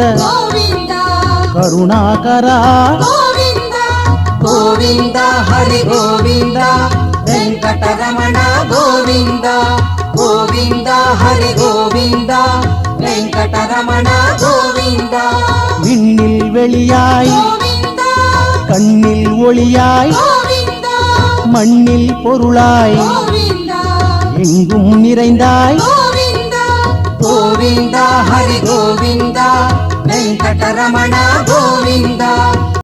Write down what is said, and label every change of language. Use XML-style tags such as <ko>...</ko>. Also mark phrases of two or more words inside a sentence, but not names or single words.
<te>గోవింద కరుణాకర గోవింద గోవింద హరి గోవింద వెంకటరమణ గోవింద గోవింద హరి గోవింద వెంకటరమణ గోవింద</te> <ta>விண்ணில் வெளியாய்</ta> <te>గోవింద</te> <ta>கண்ணில் ஒளியாய்</ta> <te>గోవింద</te> <ta>மண்ணில் பொருளாய்</ta> <te>గోవింద</te> <ta>எங்கும் நிறைந்தாய்</ta> <te>గోవింద గోవింద హరి గోవింద వెంకటరమణ గోవింద</te>